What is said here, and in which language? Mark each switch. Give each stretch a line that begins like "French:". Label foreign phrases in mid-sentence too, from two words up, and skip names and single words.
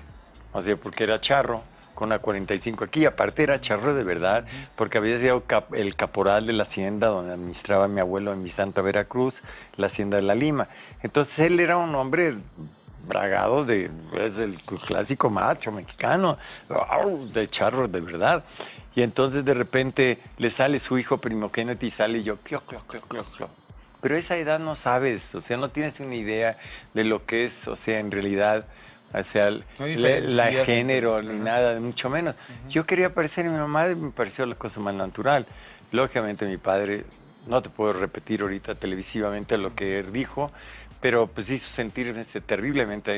Spanish: O sea, porque era charro con una 45 aquí, aparte era charro de verdad, porque había sido el caporal de la hacienda donde administraba mi abuelo en mi Santa Veracruz, la hacienda de La Lima. Entonces él era un hombre bragado es el clásico macho mexicano, de charro de verdad. Y entonces de repente le sale su hijo primogénito y sale yo, clo, clo, clo, clo, clo. Pero a esa edad no sabes, o sea, no tienes una idea de lo que es, o sea, en realidad, o sea, No la diferencias género entre- ni Ajá. nada, mucho menos. Yo quería parecer a mi mamá y me pareció la cosa más natural. Lógicamente mi padre, no te puedo repetir ahorita televisivamente lo que él dijo, pero pues hizo sentirme terriblemente.